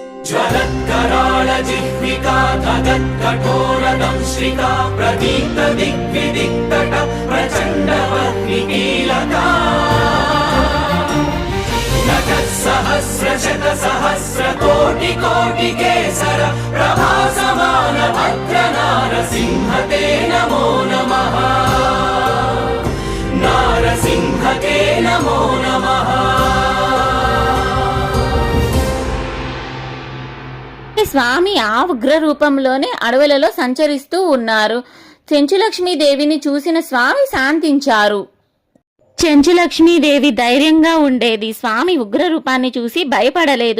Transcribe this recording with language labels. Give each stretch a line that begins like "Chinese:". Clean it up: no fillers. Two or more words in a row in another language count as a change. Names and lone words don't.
Sanskrit: ज्वलत्कराळ जिह्विका तदत्कठोरदंश्रिका प्रदीप्त दिग्विदिक्तट प्रचण्डवह्निकीलका सहस्रशतसहस्रकोटिकोटिकेसर प्रभासमान भद्रनारसिंहते नमो नमः नारसिंहते नमो नमः।
Telugu: స్వామి ఆ ఉగ్ర రూపంలోనే అడవులలో సంచరిస్తూ ఉన్నారు. చెంచులక్ష్మీదేవిని చూసిన స్వామి శాంతించారు. చెంచులక్ష్మీదేవి ధైర్యంగా ఉండేది. స్వామి ఉగ్ర రూపాన్ని చూసి భయపడలేదు.